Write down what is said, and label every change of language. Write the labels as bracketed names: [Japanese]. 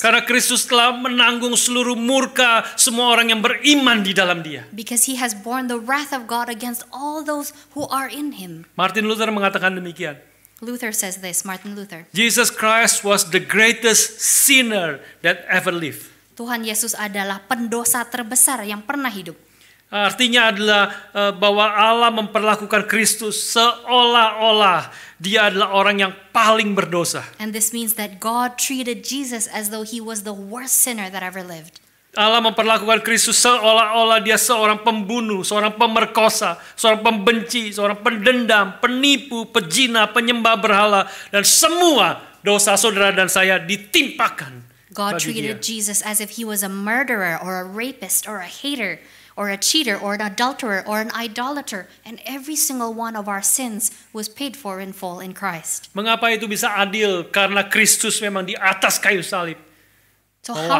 [Indonesian] Karena Kristus telah menanggung seluruh murka semua orang yang beriman di dalam Dia. [English] Because he has borne the wrath of God against all those who are in him. [Indonesian] Martin Luther mengatakan demikian. [English] Luther says this, Martin Luther. Jesus Christ was the greatest sinner that ever lived. [Indonesian] Tuhan Yesus adalah pendosa terbesar yang pernah hidup. Artinya adalah bahwa Allah memperlakukan Kristus seolah-olah Dia adalah orang yang paling berdosa. [English] And this means that God treated Jesus as though he was the worst sinner that ever lived. [Indonesian] Allah memperlakukan Kristus seolah-olah dia seorang pembunuh, seorang pemerkosa, seorang pembenci, seorang pendendam, penipu, pejina, penyembah berhala, dan semua dosa saudara dan saya ditimpakan [English] God [Indonesian] bagi [English] treated [Indonesian] Dia. [English] Jesus as if he was a murderer or a rapist or a hater or a cheater or an adulterer or an idolater, and every single one of our sins was paid for in full in Christ. [Indonesian] Mengapa itu bisa adil? Karena Kristus memang di atas kayu salib [English] So how